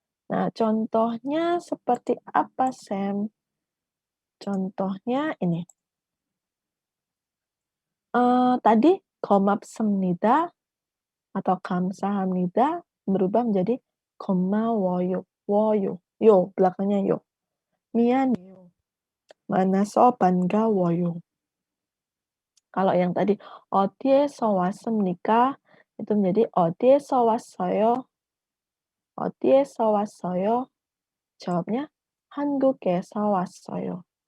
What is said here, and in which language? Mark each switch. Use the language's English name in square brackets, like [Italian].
[Indonesian] Nah, contohnya seperti apa, Sam? Contohnya ini, tadi 고맙습니다 atau 감사합니다 berubah menjadi 고마워요, woyo, yo, belakangnya yo. [Korean] 미안해요, 만나서 반가워요. [Indonesian] Kalau yang tadi [Korean] 어디에서 왔습니까? [Indonesian] Itu menjadi [Korean] 어디에서 왔어요? 어디에서 왔어요? Jawabnya 한국에서 왔어요.